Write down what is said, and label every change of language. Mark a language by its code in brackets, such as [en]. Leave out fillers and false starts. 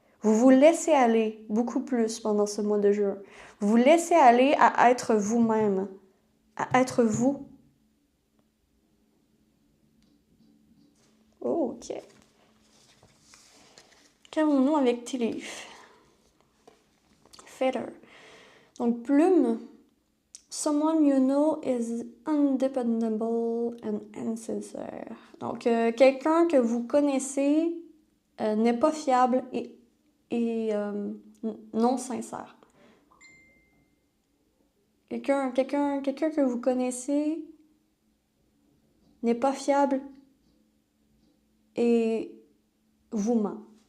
[fr] Vous vous laissez aller beaucoup plus pendant ce mois de juin. Vous vous laissez aller à être vous-même, à être vous. Oh, ok. Qu'avons-nous avec tea leaf? Feather. Donc, plume. [en] Someone you know is undependable and insincere. [fr] Donc, quelqu'un que vous connaissez n'est pas fiable et non sincère. Quelqu'un que vous connaissez n'est pas fiable et vous ment.